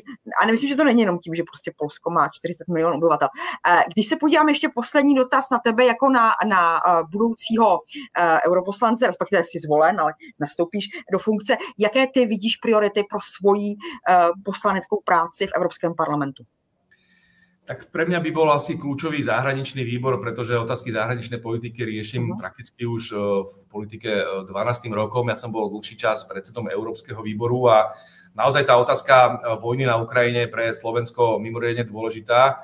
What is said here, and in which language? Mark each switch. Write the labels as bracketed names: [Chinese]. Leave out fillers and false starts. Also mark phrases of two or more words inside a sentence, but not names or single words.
[Czech] A nemyslím, že to není jenom tím, že prostě Polsko má 40 milionů obyvatel. Když se podívám ještě poslední dotaz na tebe jako na budoucího europoslance, respektive jsi zvolen, ale nastoupíš do funkce, jaké ty vidíš priority pro svoji poslaneckou práci v Evropském parlamentu? [Slovak] Tak pre mňa by bol asi kľúčový zahraničný výbor, pretože otázky zahraničnej politiky riešim prakticky už v politike 12. rokom. Ja som bol dlhší čas predsedom Európskeho výboru a naozaj tá otázka vojny na Ukrajine je pre Slovensko mimoriadne dôležitá.